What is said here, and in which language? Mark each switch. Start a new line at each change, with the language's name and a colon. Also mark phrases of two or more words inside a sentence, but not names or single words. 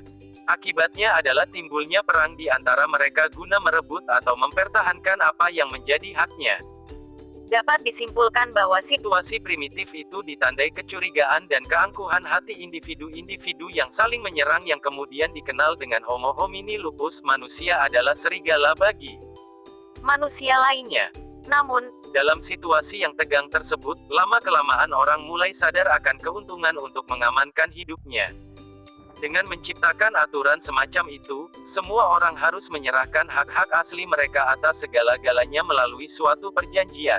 Indonesian: Akibatnya adalah timbulnya perang di antara mereka guna merebut atau mempertahankan apa yang menjadi haknya. dapat disimpulkan bahwa Situasi primitif itu ditandai kecurigaan dan keangkuhan hati individu-individu yang saling menyerang yang kemudian dikenal dengan
Latin: Homo homini lupus.
Indonesian: Manusia adalah serigala bagi manusia lainnya. Namun, dalam situasi yang tegang tersebut, lama-kelamaan orang mulai sadar akan keuntungan untuk mengamankan hidupnya. Dengan menciptakan aturan semacam itu, semua orang harus menyerahkan hak-hak asli mereka atas segala-galanya melalui suatu perjanjian.